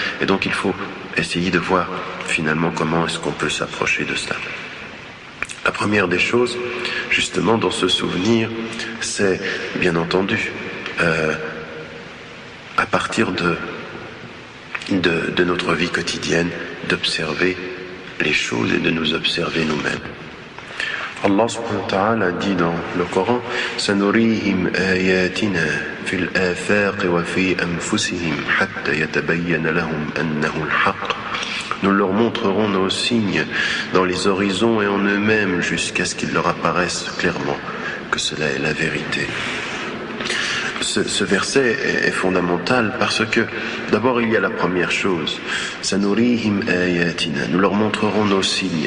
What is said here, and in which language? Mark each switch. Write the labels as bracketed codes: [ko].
[fr] Et donc il faut essayer de voir finalement comment est-ce qu'on peut s'approcher de cela. La première des choses, justement dans ce souvenir, c'est bien entendu à partir de notre vie quotidienne, d'observer les choses et de nous observer nous-mêmes. Allah subhanahu wa ta'ala dit dans le Coran [ar] سَنُرِيهِمْ آيَاتِنَا فِي الْآفَاقِ وَفِي أَنفُسِهِمْ حَتَّى يَتَبَيَّنَ لَهُمْ أَنَّهُ الْحَقُّ. [fr] Nous leur montrerons nos signes dans les horizons et en eux-mêmes jusqu'à ce qu'il leur apparaisse clairement que cela est la vérité. Ce verset est fondamental parce que d'abord il y a la première chose, Sanurihim ayatina, nous leur montrerons nos signes.